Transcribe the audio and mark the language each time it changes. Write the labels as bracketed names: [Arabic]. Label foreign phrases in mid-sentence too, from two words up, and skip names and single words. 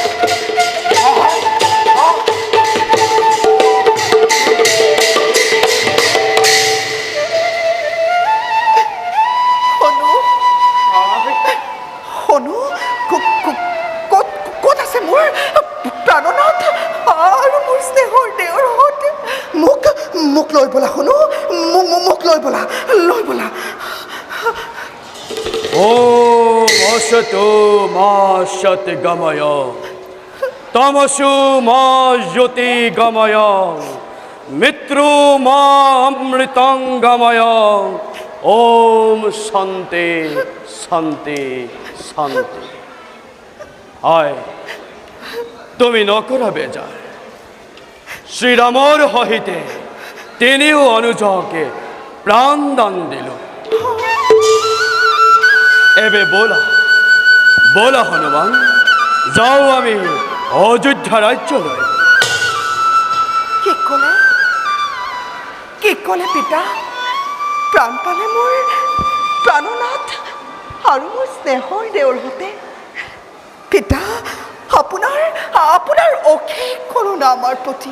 [Assamese] শনু ক'ত আছে মোৰ প্ৰাণনাথ আৰু মোৰ স্নেহৰ দেওৰহঁত? মোক লৈ বলা শনু, মোক লৈ বলা। [Sanskrit] ॐ असतो मा सद्गमय तमसो मा ज्योतिगमय मित्रो मा अमृतं गमय। ॐ शान्ति। हाय [Assamese] তুমি নকৰা বেজাৰ। শ্ৰীৰামৰ সহিতে তিনিও অনুজকে প্ৰাণদান দিল। এবে বলা বলা হনুমান, যাওঁ আমি অযোধ্যা ৰাজ্যলৈ। কি ক'লে পিতা? প্ৰাণ পালে মোৰ প্ৰাণনাথ আৰু মোৰ স্নেহৰ দেউলহঁতে। পিতা, আপোনাৰ অশেষ কৰোণা আমাৰ প্ৰতি।